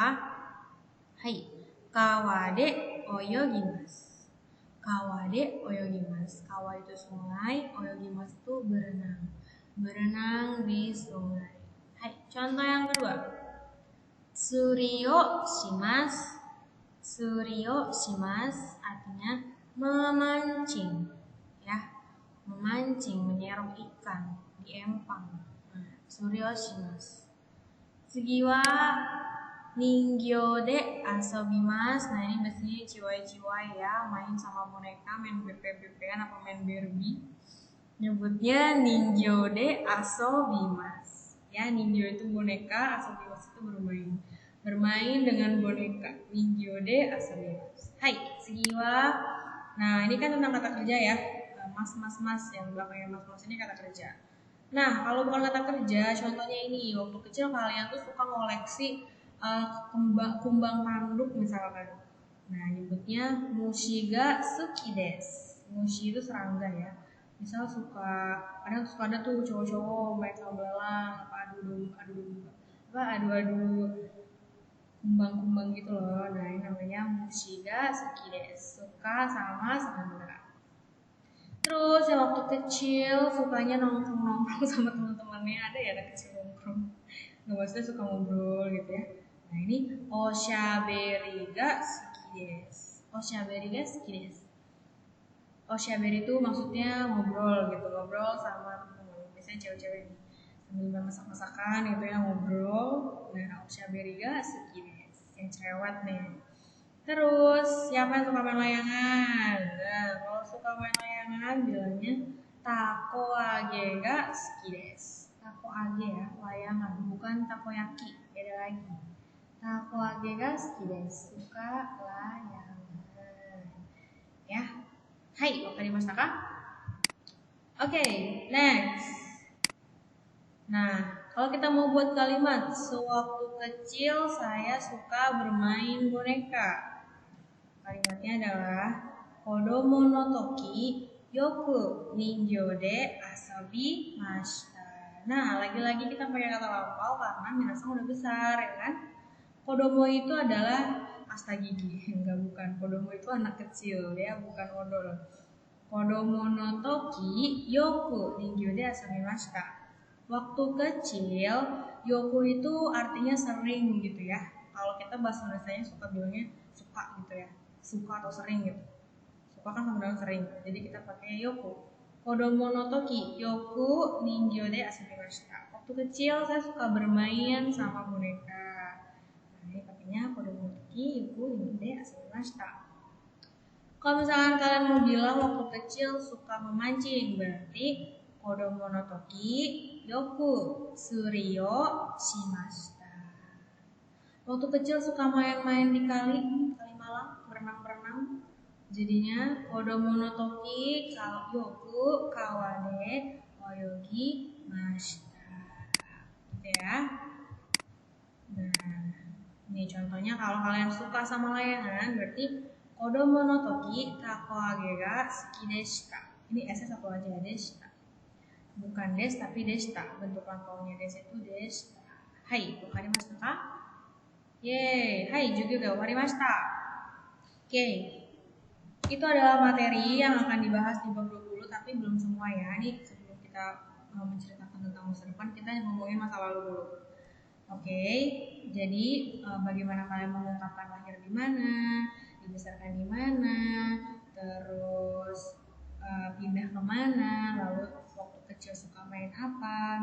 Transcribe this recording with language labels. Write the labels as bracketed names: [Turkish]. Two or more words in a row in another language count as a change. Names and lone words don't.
[Japanese] はい、川で泳ぎます. 川で泳ぎます. [Indonesian] Kawa itu sungai, oyogimasu itu berenang. Berenang di sungai. Hai, contoh yang kedua. [Japanese] 釣りをします。釣りをします [Indonesian] artinya memancing. Ya, memancing, menyerok ikan di empang. [Japanese] Nah, 釣りをします. 次は人形で遊びます. [Indonesian] Nah, ini biasanya ciwai-ciwai ya, main sama boneka, main BP-BPan apa main Barbie. [Japanese] Nyebutnya 人形で遊びます. [Indonesian] Ya, ningyou itu boneka, asobimasu itu bermain. Bermain dengan boneka. [Japanese] 人形で遊びます. はい、次は. [Indonesian] Nah, ini kan tentang kata kerja ya. Mas yang belakangnya mas ini kata kerja. Nah, kalau bukan kata kerja, contohnya ini, waktu kecil kalian tuh suka ngoleksi kumbang tanduk misalkan. Nah, nyebutnya [Japanese] 虫が好きです. [Indonesian] Mushi itu serangga ya. Misal kadang suka ada tuh cowok-cowok main belalang, adu kumbang-kumbang gitu loh. Nah, ini namanya [Japanese] 虫が好きです. [Indonesian] Suka sama serangga. Terus yang waktu kecil sukanya nongkrong sama teman-temannya, ada ya anak kecil nongkrong. Nggak, maksudnya suka ngobrol gitu ya. Nah, ini [Japanese] おしゃべりが好きです. おしゃべりが好きです. [Indonesian] Oshaberi itu maksudnya ngobrol gitu, ngobrol sama teman-teman. Biasanya cewek-cewek nih sambil masak-masakan gitu ya, ngobrol. Nah, [Japanese] おしゃべりが好きです. [Indonesian] Yang cerewet nih. Terus, siapa yang suka main layangan? Nah, kalau suka main layangan bilangnya [Japanese] 凧揚げが好きです. [Indonesian] Takoage ya, layangan, bukan takoyaki, beda lagi. [Japanese] 凧揚げが好きです, [Indonesian] suka layangan. [Japanese] はい。はい、分かりましたか? [Indonesian] Oke, next. Nah, kalau kita mau buat kalimat, sewaktu kecil saya suka bermain boneka. Kalimatnya adalah [Japanese] 子供の時よく人形で遊びました. [Indonesian] Nah, lagi-lagi kita pakai kata lampau karena minasan udah besar ya kan. Kodomo itu adalah pasta gigi, enggak, bukan. Kodomo itu anak kecil ya, bukan odol. [Japanese] 子供の時よく人形で遊びました. [Indonesian] Waktu kecil, yoku itu artinya sering gitu ya. Kalau kita bahasa Indonesianya suka bilangnya suka gitu ya. Suka atau sering gitu. Suka kan sama dengan sering. Jadi kita pakai [Japanese] よく。子供の時よく人形で遊びました. [Indonesian] Waktu kecil saya suka bermain sama boneka. Nah, ini pakainya [Japanese] 子供の時よく人形で遊びました. [Indonesian] Kalau misalkan kalian mau bilang waktu kecil suka memancing, berarti [Japanese] 子供の時よく釣りをしました. [Indonesian] Waktu kecil suka main-main di kali Malang, berenang-berenang. [Japanese] Jadinya 子供の時よく川で泳ぎました. [Indonesian] Gitu ya. Nah, ini contohnya kalau kalian suka sama layangan, berarti [Japanese] 子供の時凧揚げが好きでした. [Indonesian] Ini S satu aja, deshita. Bukan des tapi deshita. Bentuk lampaunya des itu deshita. [Japanese] はい、分かりましたか? Yeay, hai juga ga wakarimashita. [Indonesian] Oke. Itu adalah materi yang akan dibahas di bab 20, tapi belum semua ya. Ini sebelum kita menceritakan tentang masa depan, kita ngomongin masa lalu dulu. Oke, jadi bagaimana kalian mengungkapkan lahir di mana, dibesarkan di mana, terus pindah kemana, lalu waktu kecil suka main apa.